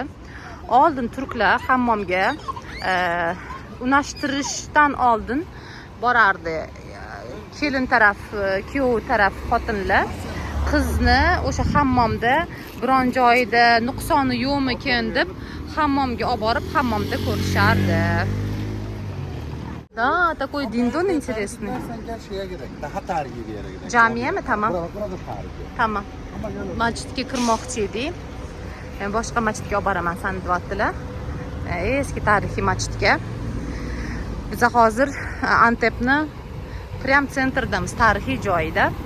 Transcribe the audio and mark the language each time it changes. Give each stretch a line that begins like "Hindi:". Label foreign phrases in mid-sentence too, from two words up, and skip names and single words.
Uzbek: Oldin turklar hammomga unashtirishdan oldin borardi. Kelin taraf, kuyov taraf xotinlar qizni o'sha hammomda biron joyida nuqsoni yo'qmikin deb hammomga olib borib hammomda ko'rishardi.
Russian: Да, такой диндон интересный.
Turkish: Sen gel şeye gidelim. Daha tarihi bir yere gidelim. Jamiyami? Tamam. Burada tarihi. Tamam.
Uzbek: Masjidga kirmoqchi edik. Boshqa masjidga olib boraman sani deyaptilar. Eski tarixiy masjidga. Biz hozir Antepni prям centrdamiz, tarixiy joyida.